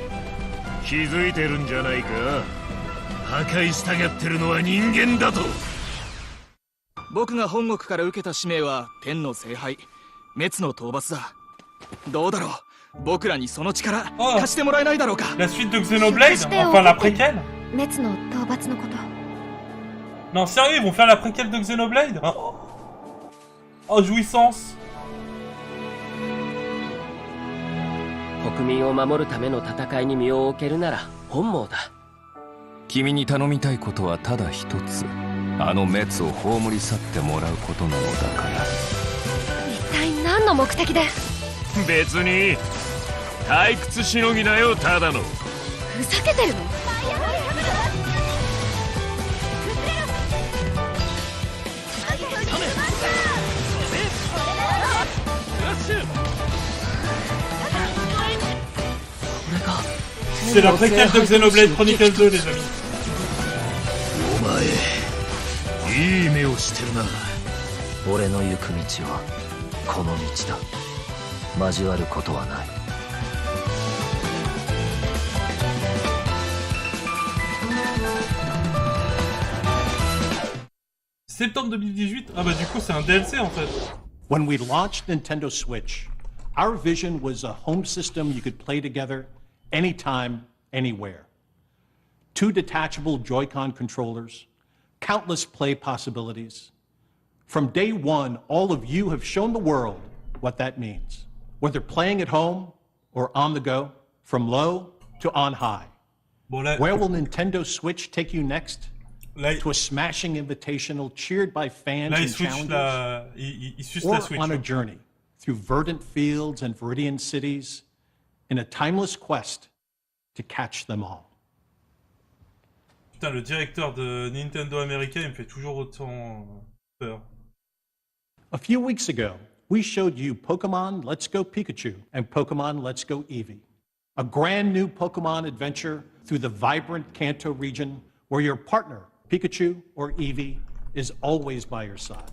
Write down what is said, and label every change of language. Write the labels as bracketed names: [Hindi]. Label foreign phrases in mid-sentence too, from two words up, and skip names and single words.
[Japanese] 気づいてるんじゃないか。破壊したがってるのは人間だと。僕が本国から受けた使命は天の聖杯滅の討伐だ。どうだろう、僕らにその力貸してもらえないだろうか。 [French] La suite de Xenoblade, enfin la préquelle. [Japanese] 滅の討伐のこと。 [French] Non, sérieux, ils vont faire la préquelle de Xenoblade? Oh, jouissance. [Japanese] 国民を守るための戦いに身を置けるなら本望だ。君に頼みたいことはただ一つ。あの滅を葬り去ってもらうことなのだから。一体何の目的で？別に退屈しのぎだよ、ただの。ふざけてるの？ [French] C'est la préquelle de Xenoblade Chronicles 2, les amis. [Japanese] お前いい目をしてるな。俺の行く道はこの道だ。交わることはない。 [French] Septembre 2018. Ah bah du coup c'est un DLC en fait. [English] When we launched Nintendo Switch, our vision was a home system you could play together anytime, anywhere. 2 detachable Joy-Con controllers, countless play possibilities. From day one, all of you have shown the world what that means. Whether playing at home or on the go, from low to on high. [French] Bon, là, [English] Where will Nintendo Switch take you next? [French] Là, [English] to a smashing invitational cheered by fans [French] là, [English] and challengers? [French] il suce [English] or [French] la [English] Switch. On a journey through verdant fields and Viridian cities in a timeless quest to catch them all. [French] Putain, le directeur de Nintendo américain, il me fait toujours autant peur. [English] A few weeks ago, we showed you Pokemon Let's Go Pikachu and Pokemon Let's Go Eevee, a brand new Pokemon adventure through the vibrant Kanto region where your partner, Pikachu or Eevee, is always by your side.